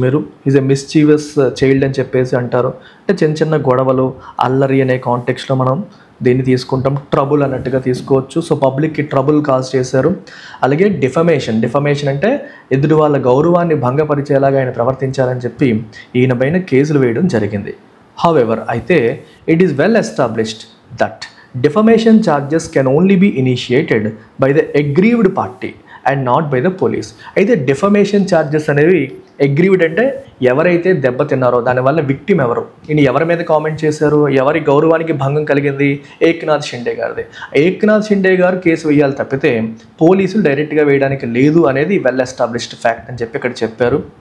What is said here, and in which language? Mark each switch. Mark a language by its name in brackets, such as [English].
[Telugu] మీరు [English] is a mischievous child [Telugu] అని చెప్పేసి అంటారు. అంటే చిన్న చిన్న గొడవలు, అల్లరి అనే కాంటెక్స్లో మనం దీన్ని తీసుకుంటాం. ట్రబుల్ అన్నట్టుగా తీసుకోవచ్చు. సో పబ్లిక్కి ట్రబుల్ కాజ్ చేశారు. అలాగే డిఫమేషన్ అంటే ఎదుటి వాళ్ళ గౌరవాన్ని భంగపరిచేలాగా ఆయన ప్రవర్తించారని చెప్పి ఈయన పైన కేసులు వేయడం జరిగింది. [English] However, అయితే it is well established that defamation charges can only be initiated by the aggrieved party and not by the police. [Telugu] అయితే డిఫమేషన్ ఛార్జెస్ అనేవి అగ్రీవ్డ్ అంటే ఎవరైతే దెబ్బతిన్నారో దానివల్ల విక్టిమ్ ఎవరు, ఈయన ఎవరి మీద కామెంట్ చేశారు, ఎవరి గౌరవానికి భంగం కలిగింది, ఏక్నాథ్ షిండే గారిది. ఏక్నాథ్ షిండే గారు కేసు వేయాలి తప్పితే పోలీసులు డైరెక్ట్గా వేయడానికి లేదు అనేది వెల్ ఎస్టాబ్లిష్డ్ ఫ్యాక్ట్ అని చెప్పి ఇక్కడ చెప్పారు.